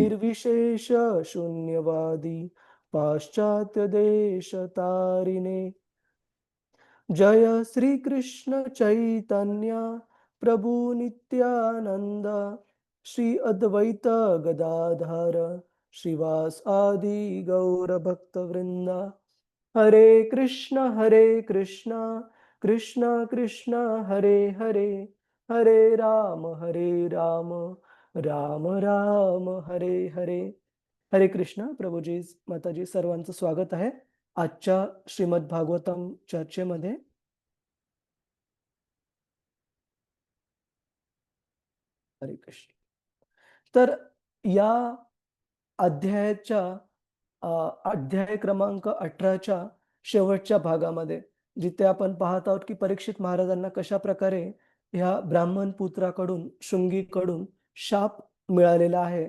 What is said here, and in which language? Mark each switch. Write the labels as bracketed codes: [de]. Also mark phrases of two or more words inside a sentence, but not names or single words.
[sa] निर्विशेष शून्यवादी पाश्चात्य देश तारिणे। जय श्री कृष्ण चैतन्य प्रभु नित्यानंद श्री अद्वैत गदाधर श्रीवास आदि गौर भक्त वृंदा। हरे कृष्ण कृष्ण कृष्ण हरे हरे हरे राम राम राम हरे हरे। [mr] हरे कृष्ण प्रभूजी माताजी सर्वांचं स्वागत आहे आजच्या श्रीमद भागवतम चर्चेमध्ये। हरे कृष्ण। तर या अध्यायाच्या अध्याय क्रमांक 18च्या शेवटच्या भागामध्ये जिथे आपण पाहत आहोत की परीक्षित महाराजांना कशा प्रकारे ह्या ब्राह्मण पुत्राकडून शृंगीकडून शाप मिळालेला आहे।